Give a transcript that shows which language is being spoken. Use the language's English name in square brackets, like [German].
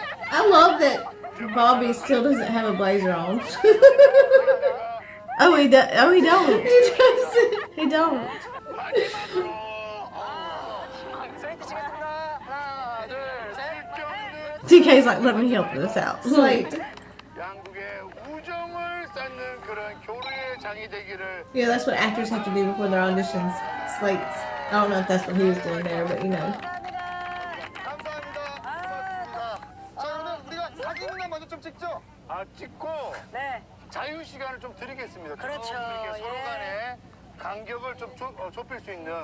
[English] I love that Bobby still doesn't have a blazer on. Oh, he don't. He doesn't. He don't. [Korean] 마지막으로 세이트 치겠습니다. 하나, 둘, 셋. [English] DK's like, let me help this out. Slate. [Korean] 양국의 우정을 쌓는 그런 교류의 장이 되기를. [English] Yeah, that's what actors have to do before their auditions. Slates. I don't know if that's what he was doing there, but you know. [Korean] 감사합니다. 고맙습니다. 자, 그러면 우리가 사진이나 먼저 좀 찍죠? 찍고 네. 자유 시간을 좀 드리겠습니다. 그렇죠. 좀 이렇게 서로 예. 간에 간격을 좀 좁힐 수 있는.